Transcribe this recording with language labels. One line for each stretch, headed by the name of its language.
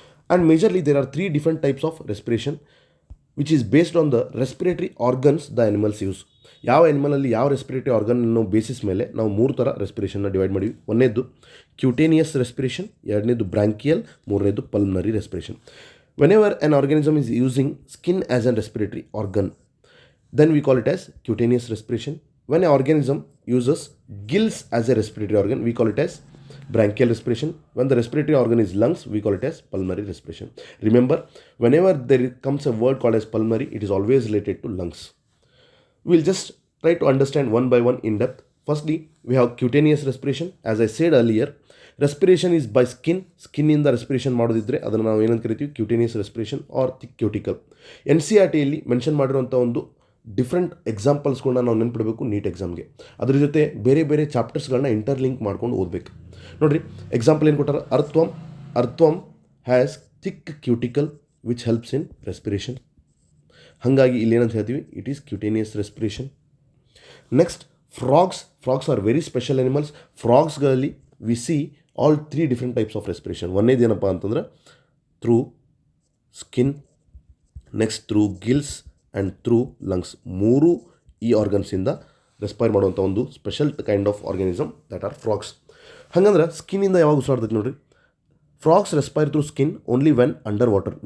English: And majorly there are 3 different types of respiration which is based on the respiratory organs the animals use.
Kannada: ಯಾವ ಅನಿಮಲಲ್ಲಿ ಯಾವ respiratory organ ಅನ್ನೋ basis ಮೇಲೆ ನಾವು 3 ಥರ ರೆಸ್ಪಿರೇಷನ್ನ divide ಮಾಡಿವಿ. ಒಂದನೇದು ಕ್ಯೂಟೇನಿಯಸ್ ರೆಸ್ಪಿರೇಷನ್, ಎರಡನೇದು ಬ್ರಾಂಕಿಯಲ್, ಮೂರನೇದು pulmonary respiration.
English: Whenever an organism is using skin as a respiratory organ, then we call it as cutaneous respiration. When an organism uses gills as a respiratory organ, we call it as bronchial respiration. When the respiratory organ is lungs, we call it as pulmonary respiration. Remember, whenever there comes a word called as pulmonary, it is always related to lungs. We'll just try to understand one by one in depth. Firstly, we have cutaneous respiration. As I said earlier, respiration is by
Kannada: ಸ್ಕಿನ್ನಿಂದ respiration ಮಾಡೋದಿದ್ದರೆ ಅದನ್ನು ನಾವು ಏನಂತ ಕರಿತೀವಿ
English: Cutaneous respiration or thick cuticle.
Kannada: NCERTಯಲ್ಲಿ mention ಮಾಡಿರೋಂಥ ಒಂದು different ಎಕ್ಸಾಂಪಲ್ಸ್ಗಳನ್ನ ನಾವು ನೆನ್ಪಿಡಬೇಕು neat ಎಕ್ಸಾಮ್ಗೆ. ಅದ್ರ ಜೊತೆ ಬೇರೆ ಚಾಪ್ಟರ್ಸ್ಗಳನ್ನ ಇಂಟರ್ಲಿಂಕ್ ಮಾಡ್ಕೊಂಡು ಓದಬೇಕು. ನೋಡಿರಿ, ಎಕ್ಸಾಂಪಲ್ ಏನು ಕೊಟ್ಟಾರ,
English: Earthworm has thick cuticle which helps in respiration.
Kannada: ಹಾಗಾಗಿ ಇಲ್ಲಿ ಏನಂತ ಹೇಳ್ತೀವಿ,
English: It is cutaneous respiration. Next frogs are very special animals. ಫ್ರಾಗ್ಸ್ಗಳಲ್ಲಿ we see all 3 different types of respiration.
Kannada: ಒಂದೇದು ಏನಪ್ಪ ಅಂತಂದ್ರೆ
English: Through skin, next through gills and through lungs. 3
Kannada: ಈ ಆರ್ಗನ್ಸಿಂದ respire ಮಾಡುವಂಥ ಒಂದು
English: Special kind of organism that are frogs.
Kannada: ಹಾಗಂದ್ರೆ ಸ್ಕಿನ್ನಿಂದ ಯಾವಾಗ ಉಸಿರಾಡ್ತೈತಿ ನೋಡಿರಿ.
English: Frogs respire through skin only when under water.